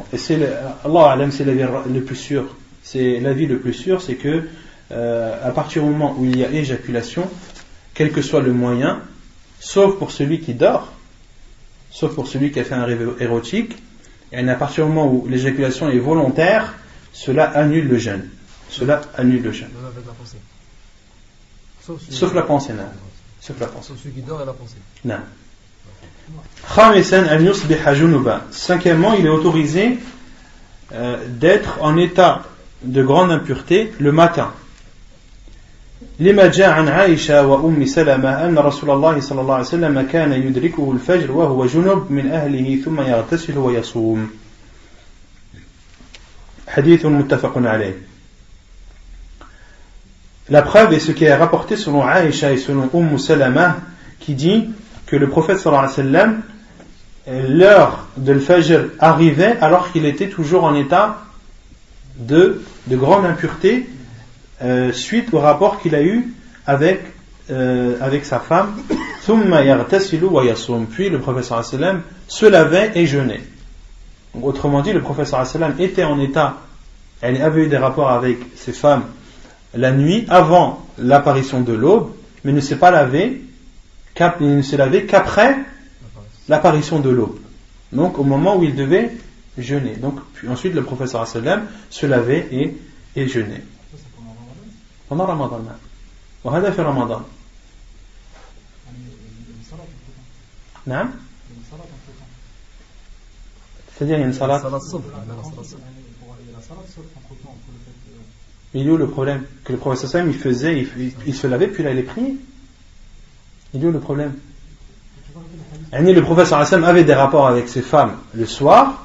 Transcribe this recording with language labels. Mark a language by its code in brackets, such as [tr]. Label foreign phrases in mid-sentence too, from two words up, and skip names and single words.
[fr] Et c'est [ar] الله أعلم, [fr] c'est l'avis le plus sûr. C'est l'avis le plus sûr, c'est que à partir du moment où il y a éjaculation, quel que soit le moyen, sauf pour celui qui dort, sauf pour celui qui a fait un rêve érotique, et à partir du moment où l'éjaculation est volontaire, cela annule le jeûne. Cela annule le jeûne. Même avec la pensée. Sauf la pensée, non. Sauf la pensée. Sauf celui qui dort et la pensée. Non. [ar] خامسا أن يصبح جنبا. [fr] Cinquièmement, il est autorisé d'être en état de grande impureté le matin. [ar] لما جاء عن عائشة وأم سلمة أن رسول الله صلى الله عليه وسلم كان يدركه الفجر وهو جنب من أهله ثم يغتسل ويصوم. حديث متفق عليه. [fr] La preuve est ce qui est rapporté selon Aïcha et selon Salama, qui dit que le prophète [ar] صلى الله عليه وسلم, [fr] l'heure de l'Fajr arrivait alors qu'il était toujours en état de grande impureté, suite au rapport qu'il a eu avec sa femme. [ar] ثم يغتسل ويصوم. [fr] Puis le prophète [ar] صلى الله عليه وسلم [fr] se lavait et jeûnait. Donc, autrement dit, le prophète [ar] صلى الله عليه وسلم [fr] était en état, elle avait eu des rapports avec ses femmes la nuit avant l'apparition de l'aube, mais ne s'est pas lavé, il ne s'est lavé qu'après l'apparition de l'aube. Donc au moment où il devait jeûner. Donc puis ensuite le prophète [ar] صلى الله عليه وسلم [fr] se lavait et jeûnait. Pendant Ramadan. [ar] وهذا في رمضان. نعم. [fr] C'est-à-dire il y a une salat. Il est où le problème? Que le prophète [ar] صلى الله عليه وسلم [fr] il se lavait puis il allait prier. Il est où le problème? Le prophète [ar] صلى الله عليه وسلم [fr] avait des rapports avec ses femmes le soir.